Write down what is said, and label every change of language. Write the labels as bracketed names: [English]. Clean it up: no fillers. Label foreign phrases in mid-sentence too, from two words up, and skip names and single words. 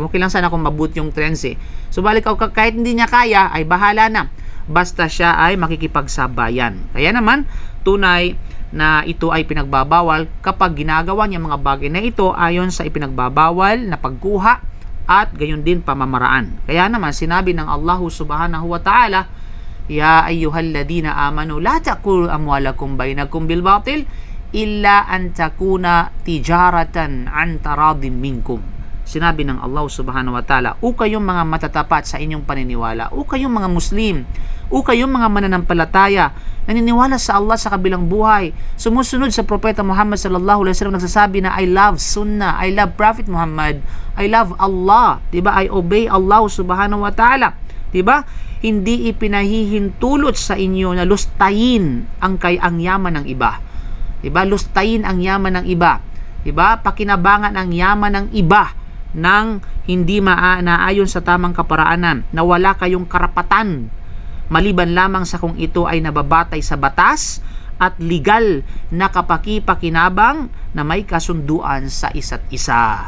[Filipino] Okay lang sana kung mabuti yung trends eh. Subalit kahit hindi niya kaya, ay bahala na. Basta siya ay makikipagsabayan. Kaya naman, tunay na ito ay pinagbabawal kapag ginagawa niya mga bagay na ito ayon sa ipinagbabawal na pagkuha at gayon din pamamaraan. Kaya naman sinabi ng [Arabic] الله سبحانه وتعالى يا أيها الذين آمنوا لا تأكلوا أموالكم بينكم بالباطل إلا أن تكون تجارة عن تراض منكم. [Filipino] Sinabi ng Allah [Arabic] سبحانه وتعالى, [Filipino] o kayong mga matatapat sa inyong paniniwala, o kayong mga Muslim, o kayong mga mananampalataya, naniniwala sa Allah sa kabilang buhay, sumusunod sa Propeta Muhammad [Arabic] صلى الله عليه وسلم, [Filipino] nagsasabi na [English] I love Sunnah, I love Prophet Muhammad, I love Allah, [Filipino] diba? [English] I obey Allah [Arabic] سبحانه وتعالى, [Filipino] diba? Hindi ipinahihintulot sa inyo na lustayin ang yaman ng iba, diba? Lustayin ang yaman ng iba, diba? Pakinabangan ang yaman ng iba nang hindi naayon sa tamang kaparaanan, na wala kayong karapatan maliban lamang sa kung ito ay nababatay sa batas at legal na kapakipakinabang na may kasunduan sa isa't isa.